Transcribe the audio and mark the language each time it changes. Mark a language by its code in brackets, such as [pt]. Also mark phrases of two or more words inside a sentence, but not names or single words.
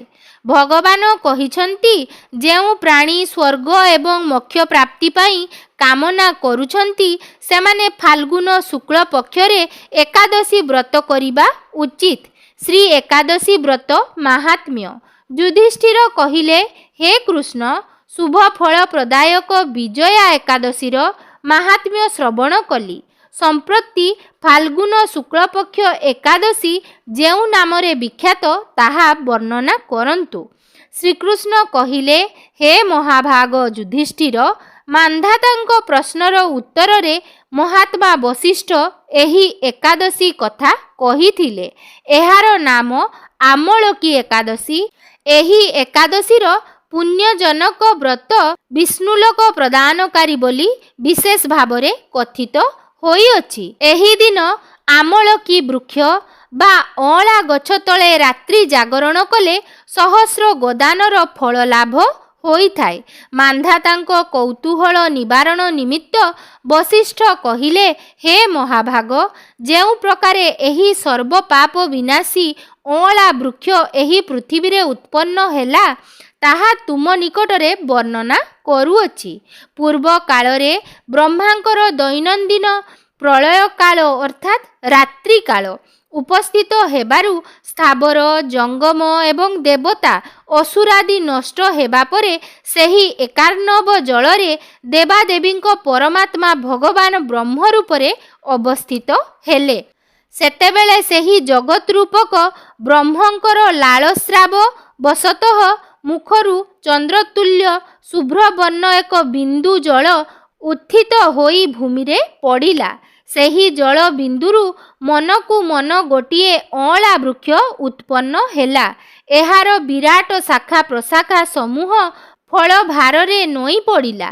[or] ଭଗବାନ କହିଛନ୍ତି ଯେଉଁ ପ୍ରାଣୀ ସ୍ୱର୍ଗ ଏବଂ ମୋକ୍ଷ ପ୍ରାପ୍ତି ପାଇଁ କାମନା କରୁଛନ୍ତି ସେମାନେ ଫାଲ୍ଗୁନ ଶୁକ୍ଳ ପକ୍ଷରେ ଏକାଦଶୀ ବ୍ରତ କରିବା ଉଚିତ। ଶ୍ରୀ ଏକାଦଶୀ ବ୍ରତ ମାହାତ୍ମ୍ୟ। ଯୁଧିଷ୍ଠିର କହିଲେ, ହେ କୃଷ୍ଣ, ଶୁଭ ଫଳ ପ୍ରଦାୟକ ବିଜୟା ଏକାଦଶୀର ମାହାତ୍ମ୍ୟ ଶ୍ରବଣ କଲି। ସମ୍ପ୍ରତି ଫାଲ୍ଗୁନ ଶୁକ୍ଳ ପକ୍ଷ ଏକାଦଶୀ ଯେଉଁ ନାମରେ ବିଖ୍ୟାତ ତାହା ବର୍ଣ୍ଣନା କରନ୍ତୁ। ଶ୍ରୀକୃଷ୍ଣ କହିଲେ, ହେ ମହାଭାଗ ଯୁଧିଷ୍ଠିର, ମାନ୍ଧାତାଙ୍କ ପ୍ରଶ୍ନର ଉତ୍ତର ରେ ମହାତ୍ମା ବଶିଷ୍ଠ ଏହି ଏକାଦଶୀ କଥା କହିଥିଲେ। ଏହାର ନାମ ଆମଳକୀ ଏକାଦଶୀ। ଏହି ଏକାଦଶୀର ପୁଣ୍ୟଜନକ ବ୍ରତ ବିଷ୍ଣୁଲୋକ ପ୍ରଦାନକାରୀ ବୋଲି ବିଶେଷ ଭାବରେ କଥିତ ହୋଇଅଛି। ଏହି ଦିନ ଆମଳକୀ ବୃକ୍ଷ ବା ଅଁଳା ଗଛ ତଳେ ରାତ୍ରି ଜାଗରଣ କଲେ ସହସ୍ର ଗୋଦାନର ଫଳ ଲାଭ ହୋଇଥାଏ। ମାନ୍ଧାତାଙ୍କ କୌତୂହଳ ନିବାରଣ ନିମିତ୍ତ ବଶିଷ୍ଠ କହିଲେ, ହେ ମହାଭାଗ, ଯେଉଁ ପ୍ରକାରେ ଏହି ସର୍ବ ପାପ ବିନାଶୀ ଅଁଳା ବୃକ୍ଷ ଏହି ପୃଥିବୀ ରେ ଉତ୍ପନ୍ନ ହେଲା ତାହା ତୁମ ନିକଟରେ ବର୍ଣ୍ଣନା କରୁଅଛି। ପୂର୍ବ କାଳରେ ବ୍ରହ୍ମାଙ୍କର ଦୈନନ୍ଦିନ ପ୍ରଳୟ କାଳ ଅର୍ଥାତ ରାତ୍ରି କାଳ ଉପସ୍ଥିତ ହେବାରୁ ସ୍ଥାବର ଜଙ୍ଗମ ଏବଂ ଦେବତା ଅସୁରାଦି ନଷ୍ଟ ହେବା ପରେ ସେହି ଏକାର୍ଣ୍ଣବ ଜଳରେ ଦେବାଦେବୀଙ୍କ ପରମାତ୍ମା ଭଗବାନ ବ୍ରହ୍ମ ରୂପରେ ଅବସ୍ଥିତ ହେଲେ। ସେତେବେଳେ ସେହି ଜଗତ ରୂପକ ବ୍ରହ୍ମଙ୍କର ଲାଳସ୍ରାବ ବଶତଃ ମୁଖରୁ ଚନ୍ଦ୍ରତୁଲ୍ୟ ଶୁଭ୍ର ବର୍ଣ୍ଣ ଏକ ବିନ୍ଦୁ ଜଳ ଉତ୍ଥିତ ହୋଇ ଭୂମି ରେ ପଡ଼ିଲା। ସେହି ଜଳ ବିନ୍ଦୁରୁ ମନ କୁ ମନ ଗୋଟିଏ ଅଁଳା ବୃକ୍ଷ ଉତ୍ପନ୍ନ ହେଲା। ଏହାର ବିରାଟ ଶାଖା ପ୍ରଶାଖା ସମୂହ ଫଳ ଭାରେ ନଇଁ ପଡ଼ିଲା।